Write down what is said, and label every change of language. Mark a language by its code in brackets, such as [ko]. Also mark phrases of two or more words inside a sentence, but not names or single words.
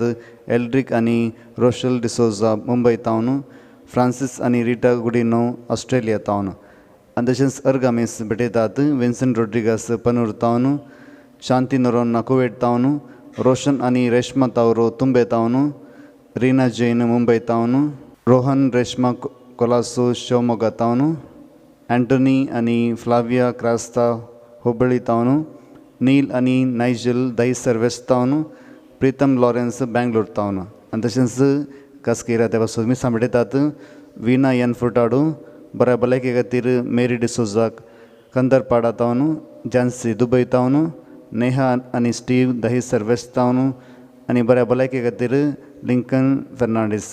[kok] एल्ड्रिक आनी रोशल डिसोजा मुंबय टावन, फ्रांसीस आनी रिटा गुडिनो ऑस्ट्रेलिया टावन आनी तशेंच अर्गामीस भेटयतात. विन्सेंट रोड्रिगास पनूर टावन, शांती नोरोन्ना कुवेट टावन, रोशन आनी रेश्मा तावरो तुंबे टावन, रीना जैन मुंबय टावन, रोहन रेश्मा ಕೊಲಾಸು ಶಿವಮೊಗ್ಗ ತಾವನು, ಆ್ಯಂಟೋನಿ आणि ಫ್ಲಾವಿಯಾ ಕ್ರಾಸ್ತಾ ಹುಬ್ಬಳ್ಳಿ ತಾವನು, नील आणि नायजल दहीसर वेस्ट तावन, प्रीतम लॉरेन्स बँगलोर तावन आनी तशेंच कास्केरा त्या पासून मी सांबाळटात विना एन फुटाडू बऱ्या भलायके खातीर मेरी डिसोजाक कंदरपाडा तावन, झांसी दुबय तावन, नेहा आणि स्टीव दहीसर वेस्ट तावन आनी बऱ्या भलायके खातीर लिंकन फर्नांडीस.